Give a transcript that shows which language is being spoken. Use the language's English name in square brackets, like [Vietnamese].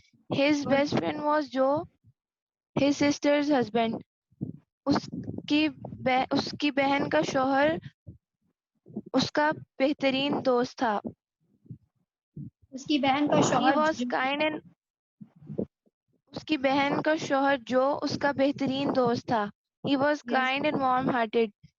[English] His best friend was Joe, his sister's husband. [Urdu] اس کی بہن کا شوہر اس کا بہترین دوست تھا. اس کی بہن کا شوہر اس کی بہن کا شوہر جو اس کا بہترین دوست تھا. [English] He was kind and warm hearted.